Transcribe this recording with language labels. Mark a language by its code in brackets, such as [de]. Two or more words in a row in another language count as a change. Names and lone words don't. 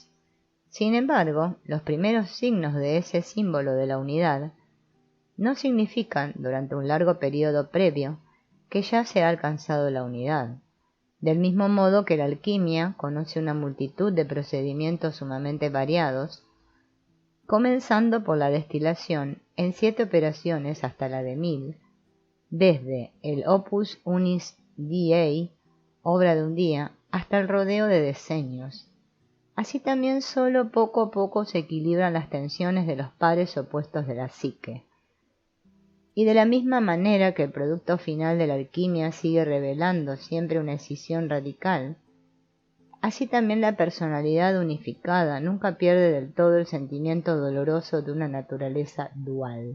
[es] Sin embargo, los primeros signos de ese símbolo de la unidad no significan, durante un largo periodo previo, que ya se ha alcanzado la unidad, del mismo modo que la alquimia conoce una multitud de procedimientos sumamente variados, comenzando por la destilación en 7 operaciones hasta la de 1000, desde el [la] opus unis diei, [es] obra de un día, hasta el rodeo de decenios. Así también solo poco a poco se equilibran las tensiones de los pares opuestos de la psique. Y de la misma manera que el producto final de la alquimia sigue revelando siempre una escisión radical, así también la personalidad unificada nunca pierde del todo el sentimiento doloroso de una naturaleza dual.